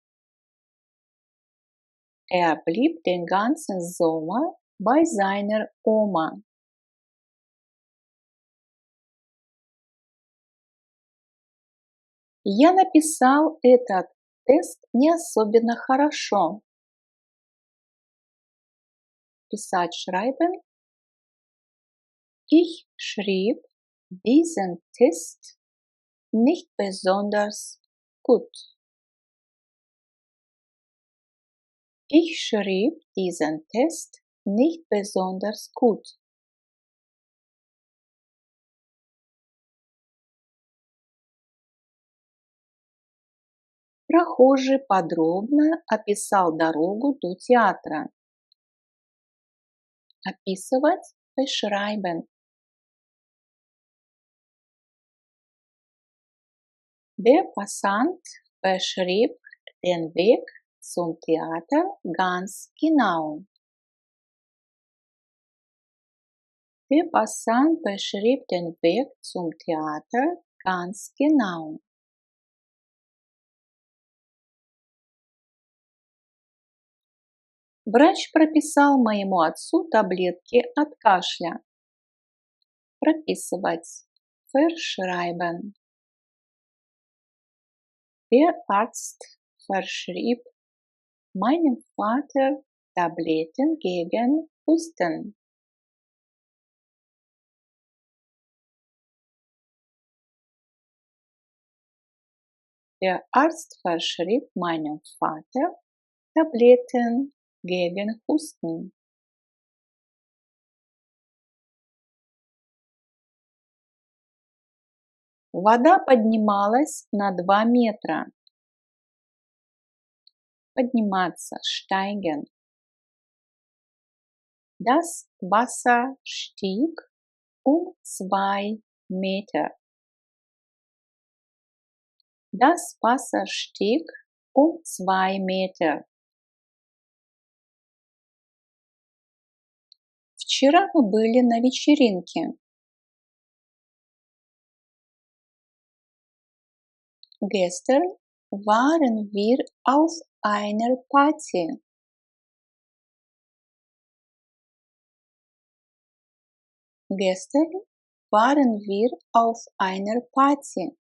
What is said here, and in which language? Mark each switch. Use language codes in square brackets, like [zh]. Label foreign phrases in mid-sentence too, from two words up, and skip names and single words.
[de] Er blieb den ganzen Sommer bei seiner Oma. [ru] Я написал этот тест не особенно хорошо. Писать schreiben. [de] Ich schrieb diesen Test nicht besonders gut. Ich schrieb diesen Test nicht besonders gut. [ru] Прохожий подробно описал дорогу до театра. Описывать beschreiben. [de] Der Passant beschrieb den Weg zum Theater ganz genau. Der Passant beschrieb den Weg zum Theater ganz genau. [ru] Врач прописал моему отцу таблетки от кашля. Прописывать. [de] Verschreiben. Der Arzt verschrieb meinem Vater Tabletten gegen Husten. Der Arzt verschrieb meinem Vater Tabletten gegen Husten. [ru] Вода поднималась на 2 метра. Подниматься, [de] steigen. Das Wasser stieg um 2 Meter. Das Wasser stieg um 2 Meter. [ru] Вчера мы были на вечеринке. [de] Gestern waren wir auf einer Party. Gestern waren wir auf einer Party.